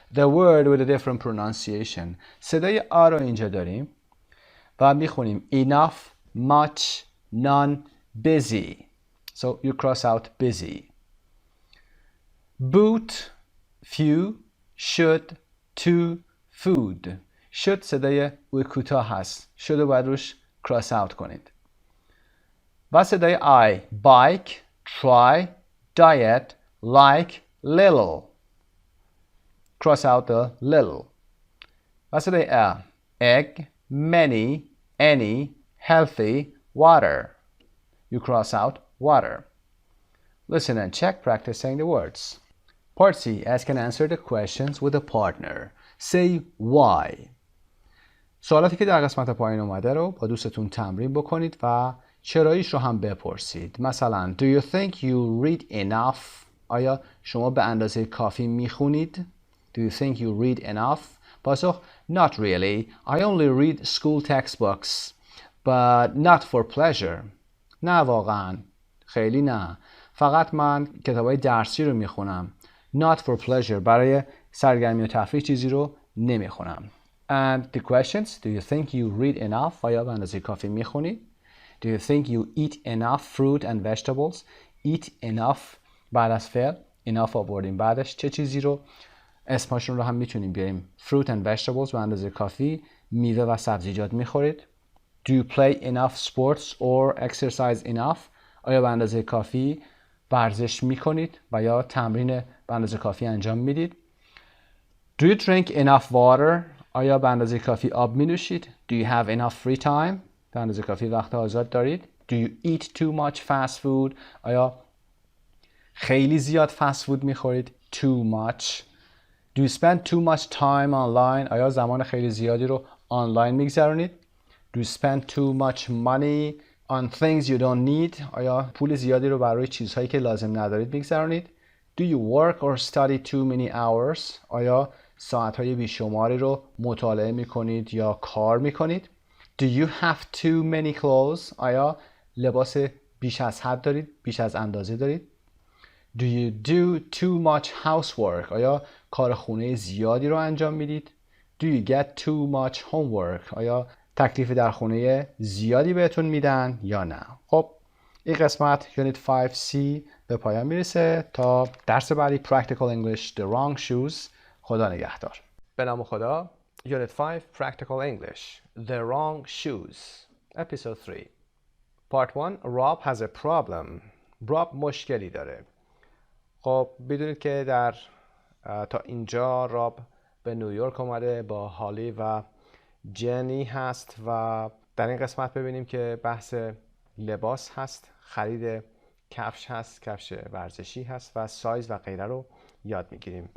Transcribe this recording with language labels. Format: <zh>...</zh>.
<en>The word with a different pronunciation.</en> <fa>صدای آ رو اینجا داریم و میخونیم</fa> <en>enough, much, none, busy. So you cross out busy. boot, few, should, to, food.</en> <fa>should صدای او کوتاه هست. should رو باید روش cross out کنید. و صدای I.</fa> <en>bike, try, diet, like, little. cross out the little.</en> <fa>و صدای A.</fa> <en>egg, many, any, healthy, water. You cross out water. Listen and check, practice saying the words. Part C. Ask and answer the questions with a partner. Say why.</en> <fa>سوالاتی که در قسمت پایین اومده رو با دوستتون تمرین بکنید و چراییش رو هم بپرسید.</fa> <en>مثلا Do you think you read enough?</en> <fa>آیا شما به اندازه کافی میخونید؟</fa> <en>Do you think you read enough? پاسخ Not really. I only read school textbooks. But not for pleasure.</en> <fa>نه واقعا. خیلی نه. فقط من کتابای درسی رو میخونم.</fa> <en>Not for pleasure.</en> <fa>برای سرگرمی و تفریح چیزی رو نمیخونم.</fa> <en>And the questions. Do you think you read enough?</en> <fa>آیا به اندازه کافی میخونید؟</fa> <en>Do you think you eat enough fruit and vegetables? Eat enough</en> <fa>بعد از فعل. enough آوردیم بعدش چه چیزی رو؟ اسمشون رو هم میتونیم بیاریم.</fa> <en>Fruit and vegetables</en> <fa>به اندازه کافی میوه و سبزیجات میخورید.</fa> <en>Do you play enough sports or exercise enough?</en> <fa>آیا به اندازه کافی ورزش میکنید و یا تمرین به اندازه کافی انجام میدید؟</fa> <en>Do you drink enough water?</en> <fa>آیا به اندازه کافی آب می نوشید؟</fa> <en>Do you have enough free time?</en> <fa>به اندازه کافی وقت آزاد دارید؟</fa> <en>Do you eat too much fast food?</en> <fa>آیا خیلی زیاد فست فود می خورید؟</fa> <en>Too much. Do you spend too much time online?</en> <fa>آیا زمان خیلی زیادی رو آنلاین می گذرونید؟</fa> <en>Do you spend too much money on things you don't need?</en> <fa>آیا پول زیادی رو برای چیزهایی که لازم ندارید می گذرونید؟</fa> <en>Do you work or study too many hours?</en> <fa>آیا ساعتهای بیشماری رو مطالعه می کنید یا کار می کنید؟</fa> <en>Do you have too many clothes?</en> <fa>آیا لباس بیش از حد دارید؟ بیش از اندازه دارید؟</fa> <en>Do you do too much housework?</en> <fa>آیا کار خونه زیادی رو انجام میدید؟</fa> <en>Do you get too much homework?</en> <fa>آیا تکلیف در خونه زیادی بهتون میدن یا نه؟ خب این قسمت یونیت 5C به پایان میرسه. تا درس بعدی Practical English The Wrong Shoes. خدا نگهدار. به نام خدا.</fa> <en>Unit 5 Practical English The Wrong Shoes Episode 3 Part 1 Rob has a problem.</en> <fa>Rob مشکلی داره. خب بدونید که تا اینجا راب به نیویورک اومده با هالی و جنی هست و در این قسمت ببینیم که بحث لباس هست، خرید کفش هست، کفش ورزشی هست و سایز و غیره رو یاد میگیریم.</fa>